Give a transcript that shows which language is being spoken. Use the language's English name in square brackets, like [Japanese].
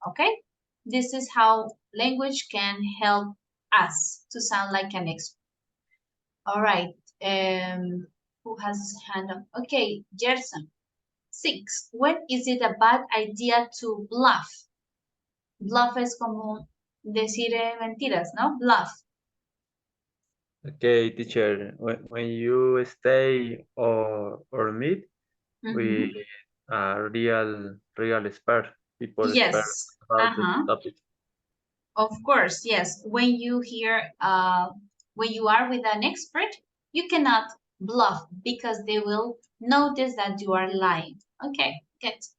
[English] Okay, this is how language can help us to sound like an expert. All right, who has his hand up? Okay, Gerson. Six, when is it a bad idea to bluff? [Spanish] Bluff es como decir mentiras, ¿no? [English] Bluff. Okay, teacher, when you stay or meet with Mhm. a real expert, people expert Yes. about the Uh-huh. topic. Of course, yes. When you hear, when you are with an expert, you cannot bluff because they will notice that you are lying. Okay, good.